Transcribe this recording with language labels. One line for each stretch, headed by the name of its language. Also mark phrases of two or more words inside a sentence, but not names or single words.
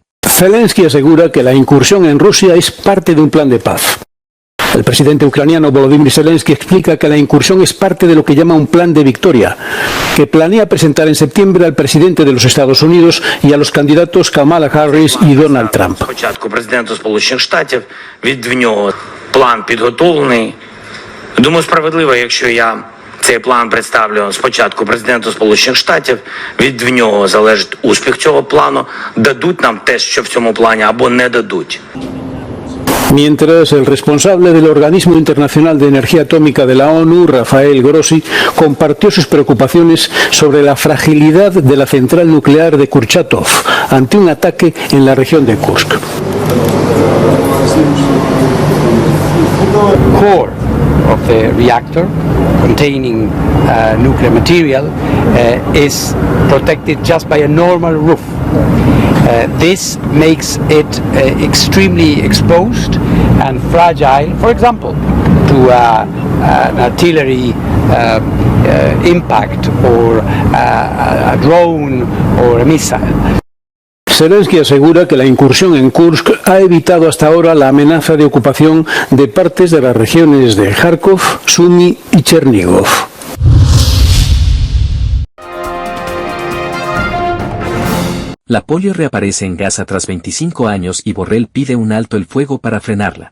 Spanish: Zelensky asegura que la incursión en Rusia es parte de un plan de paz. El presidente ucraniano Volodymyr Zelensky explica que la incursión es parte de lo que llama un plan de victoria, que planea presentar en septiembre al presidente de los Estados Unidos y a los candidatos Kamala Harris y Donald Trump.
Ukrainian: Спочатку президенту Сполучених Штатів, від нього план підготовлений. Думаю, справедливо, якщо я цей план представлю спочатку президенту Сполучених Штатів, від нього залежить успіх цього плану, дадуть нам те, що в цьому плані, або не дадуть.
Spanish: Mientras, el responsable del Organismo Internacional de Energía Atómica de la ONU, Rafael Grossi, compartió sus preocupaciones sobre la fragilidad de la central nuclear de Kurchatov ante un ataque en la región de Kursk.
English: Core of the reactor containing nuclear material is protected just by a normal roof. This makes it extremely exposed and fragile, for example, to an artillery impact or a drone or a missile.
Spanish: Zelensky asegura que la incursión en Kursk ha evitado hasta ahora la amenaza de ocupación de partes de las regiones de Kharkov, Sumy y Chernigov. La polio reaparece en Gaza tras 25 años y Borrell pide un alto el fuego para frenarla.